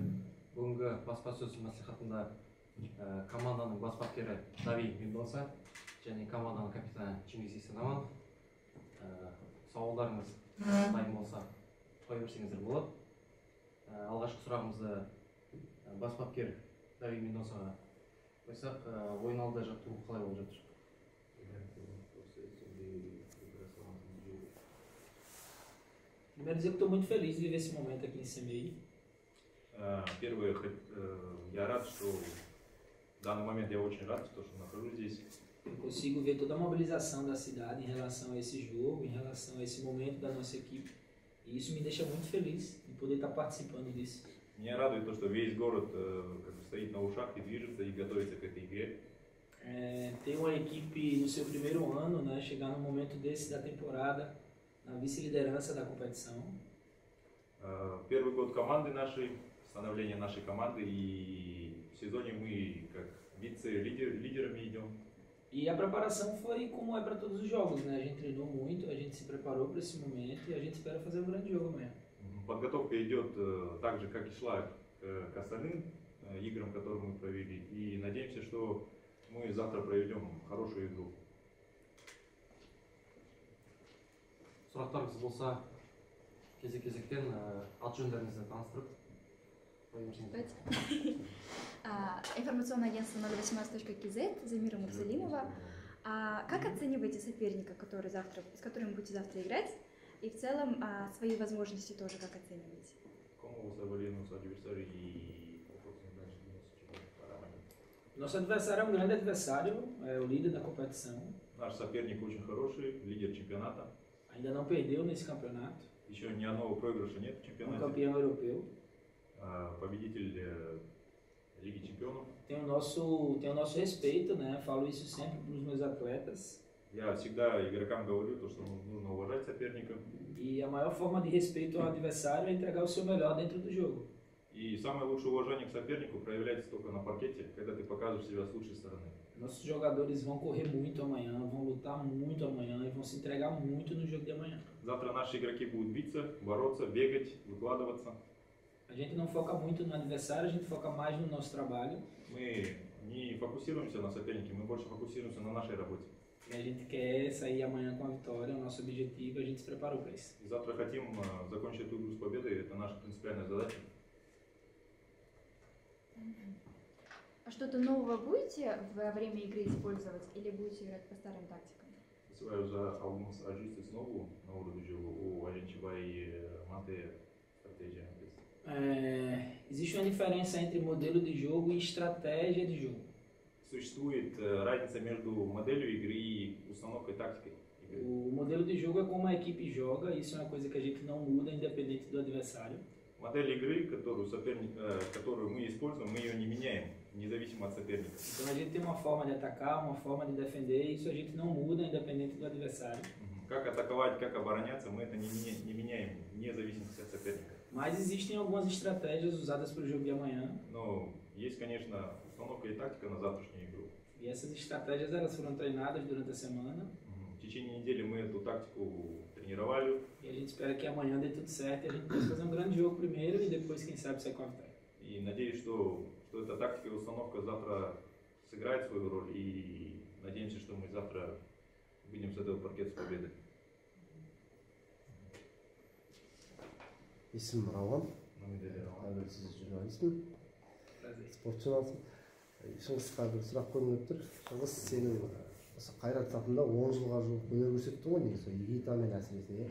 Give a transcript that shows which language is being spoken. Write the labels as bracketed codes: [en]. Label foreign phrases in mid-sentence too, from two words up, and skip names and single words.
[kk] Бүгінгі баспасөз мәслихатында команданың бас бапкері Дави Мендоса және команданың капитаны Чингис Исенаманов. Сауалдарыңыз дайын болса қоя берсеңіздер болады. Алғашқы сұрағымызды бас бапкер Дави Мендосаға қойсақ, ойын алды жаттығу қалай болып жатыр? [pt] Primeiro dizer que estou muito feliz de viver esse momento aqui em Semei. [ru] Первое, я рад, что в данный момент я очень рад, что нахожусь здесь. [pt] Eu consigo ver toda a mobilização da cidade em relação a esse jogo, em relação a esse momento da nossa equipe. E isso me deixa muito feliz de poder estar participando disso. [ru] Меня радует то, что весь город стоит на ушах и движется и готовится к этой игре. [pt] Ter uma equipe no seu primeiro ano, né, chegar no momento desse da temporada, na vice-liderança da competição. [ru] Первый год команды нашей, становление нашей команды, и в сезоне мы как вице-лидерами идем. [pt] E a preparação foi como é para todos os jogos, né? A gente treinou muito, a gente se preparou para esse momento e a gente espera fazer um grande jogo amanhã. [ru] Подготовка идет так же, как и шла к остальным играм, которые мы провели, и надеемся, что мы завтра проведем хорошую игру. [kk] Сұрақтарыңыз болса, кезек-кезектен аты-жөндеріңізді таныстырып қоя берсеңіздер. [ru] Информационное агентство 018.kz, Замира Мурзалимова. Как оцениваете соперника, с которым будете завтра играть? И в целом свои возможности тоже как оцениваете? [pt] Como você avalia nosso adversário e Nosso adversário é um grande adversário, é o líder da competição. [ru] Наш соперник очень хороший, лидер чемпионата. [pt] Ainda não perdeu nesse campeonato. [ru] Еще ни одного проигрыша нет в [pt] É um [ru] чемпионате. [pt] campeão europeu. [ru] Победитель Лиги чемпионов. [pt] Tem o nosso respeito, né? Falo isso sempre para os meus atletas. [ru] Я всегда игрокам говорю, то, что нужно уважать соперника. [pt] E a maior forma de respeito ao adversário é entregar o seu melhor dentro do jogo. [ru] И самое лучшее уважение к сопернику проявляется только на паркете, когда ты показываешь себя с лучшей стороны. [pt] Nossos jogadores vão correr muito amanhã, vão lutar muito amanhã e vão se entregar muito no jogo de amanhã. [ru] Завтра наши игроки будут биться, бороться, бегать, выкладываться. [pt] A gente não foca muito no adversário, a gente foca mais no nosso trabalho. [ru] Мы не фокусируемся на сопернике, мы больше фокусируемся на нашей работе. [pt] E a gente quer sair amanhã com a vitória, é o nosso objetivo, a gente se preparou para isso. [ru] И завтра хотим закончить эту игру с победой, это наша принципиальная задача. А что-то нового будете во время игры использовать или будете играть по старым tacticam? [pt] Você vai usar alguns ajustes novos na hora do jogo ou a gente vai manter a estratégia? Existe uma diferença entre modelo de jogo e estratégia de jogo. [ru] Существует разница между моделью игры и установкой тактикой игры. [pt] O modelo de jogo é como a equipe joga, isso é uma coisa que a gente não muda independente do adversário. [ru] Модель игры, которую мы используем, мы ее не меняем, независимо от соперника. [pt] Então a gente tem uma forma de atacar, uma forma de defender, isso a gente não muda independente do adversário. [ru] Как атаковать, как обороняться, мы это не меняем, вне зависимости от соперника. [pt] Mas existem algumas estratégias usadas para o jogo de amanhã. [ru] Но есть, конечно, установка и тактика на завтрашнюю игру. [pt] E essas estratégias elas foram treinadas durante a semana. [ru] В течение недели мы эту тактику тренировали. [pt] E a gente espera que amanhã dê tudo certo e a gente possa fazer um grande jogo primeiro e depois, quem sabe, sair com a vitória. [ru] И надеюсь, что эта тактика и установка завтра сыграет свою роль. И надеемся, что мы завтра выйдем с этого паркета с победой. [kk] Есімім Рауан, сіз журналистпін, спортшымын. Шыңғысқа бір сұрақ қойылып тұр. Шыңғыс, сенің осы Қайрат сапында 10 жылға жуық өнер көрсеттің ғой, негізі Игитамен әсіресе.